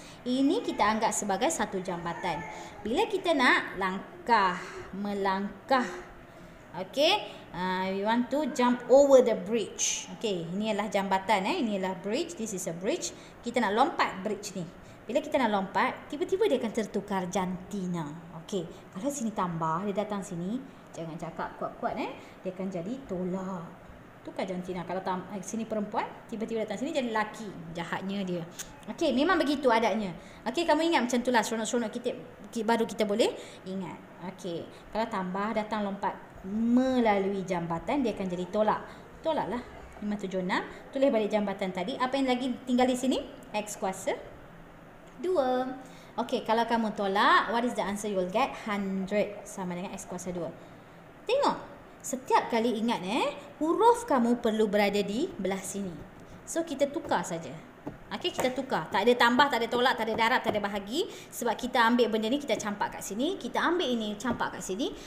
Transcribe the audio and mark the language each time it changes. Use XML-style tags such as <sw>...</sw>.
<ms>Ini kita anggap sebagai satu jambatan. Bila kita nak melangkah.</ms> <en>Okey, we want to jump over the bridge.</en> <ms>Okey, ini adalah jambatan ini adalah bridge,</ms> <en>this is a bridge.</en> <ms>Kita nak lompat bridge ni. Bila kita nak lompat, tiba-tiba dia akan tertukar jantina. Okey, kalau sini tambah, dia datang sini. Jangan cakap kuat-kuat dia akan jadi tolak. Tukar jantina. Kalau sini perempuan, tiba-tiba datang sini jadi lelaki. Jahatnya dia. Okey, memang begitu adanya. Okey, kamu ingat macam itulah seronok-seronok kita baru kita boleh ingat. Okey, kalau tambah datang lompat melalui jambatan, dia akan jadi tolak. Tolaklah. 576. Tulis balik jambatan tadi. Apa yang lagi tinggal di sini? X kuasa 2.</ms> <en>Okey,</en> <ms>kalau kamu tolak,</ms> <en>what is the answer you will get?</en> <ms>100 sama dengan X kuasa 2. Tengok, setiap kali ingat huruf kamu perlu berada di belah sini. So, kita tukar saja. Okey, kita tukar. Tak ada tambah, tak ada tolak, tak ada darab, tak ada bahagi. Sebab kita ambil benda ni, kita campak kat sini. Kita ambil ini, campak kat sini.</ms>